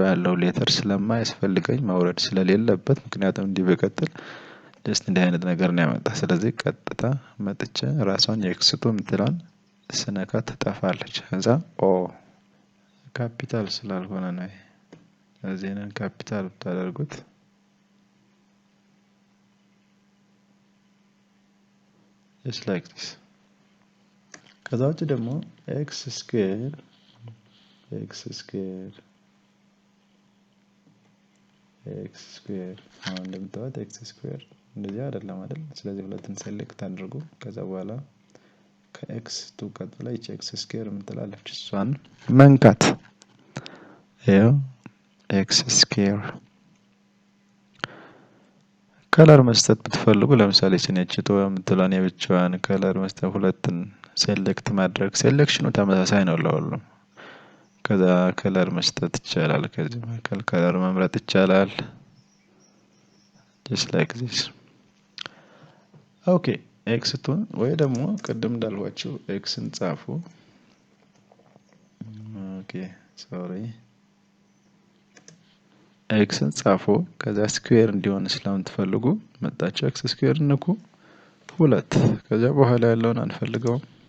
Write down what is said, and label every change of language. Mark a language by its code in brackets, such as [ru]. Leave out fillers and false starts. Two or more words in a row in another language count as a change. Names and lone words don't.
[am] ያለው ሌተር ስለማያስፈልገኝ ማውረድ ስለሌለበት ምክንያቱም እንዲህ በቀጥል ጀስት እንዲህ አይነት ነገር ነው ያመጣ። ስለዚህ ቀጥታ መጥቼ ራሷን x2 የምትለዋን ስነካ ትጠፋለች። ከዛ ኦ ካፒታል ስላልሆነ ነው። እዚህን ካፒታል ብታደርጉት [en] just like this። [am] ከዛ ውጭ ደግሞ [en] x square [am] አሁን እንደምታዩት [en] x square [am] እንደዚህ አይደለም አይደል? ስለዚህ ሁለቱን ሴሌክት አድርጉ። ከዛ በኋላ ከx2 ቀጥላ ይቺ [en] x square [am] የምትላለች እሷን መንካት ይሄው [en] x square። [am] ከለር መስጠት ብትፈልጉ ለምሳሌ እቺ የምትለውን የብቻዋን ከለር መስጠት ሁለቱን ሴሌክት ማድረግ ሴሌክሽኑ ተመሳሳይ ነው ለሁሉም። ከዛ ከለር መስጠት ይቻላል። ከዚህ መካከል ከለር መምረጥ ይቻላል። [en] just like this። [am] ኦኬ x2 ወይ ደግሞ ቅድም እንዳልኳችሁ xን ጻፉ። ኦኬ ሶሪ xን ጻፉ። ከዛ ስኩዌር እንዲሆን ስለምትፈልጉ መጣችሁ x ስኩዌር ንኩ 2። ከዛ በኋላ ያለውን አንፈልገውም።